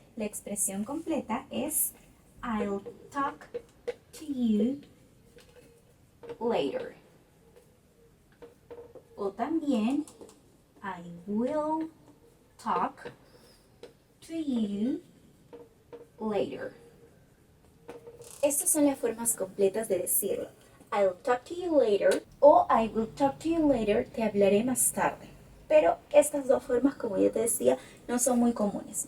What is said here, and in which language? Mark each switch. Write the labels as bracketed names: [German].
[Spanish] La expresión completa es [English] I'll talk to you later. [Spanish] O también, [English] I will talk to you later. [Spanish] Estas son las formas completas de decirlo. [English] I'll talk to you later o I will talk to you later, [Spanish] te hablaré más tarde. Pero estas dos formas, como ya te decía, no son muy comunes.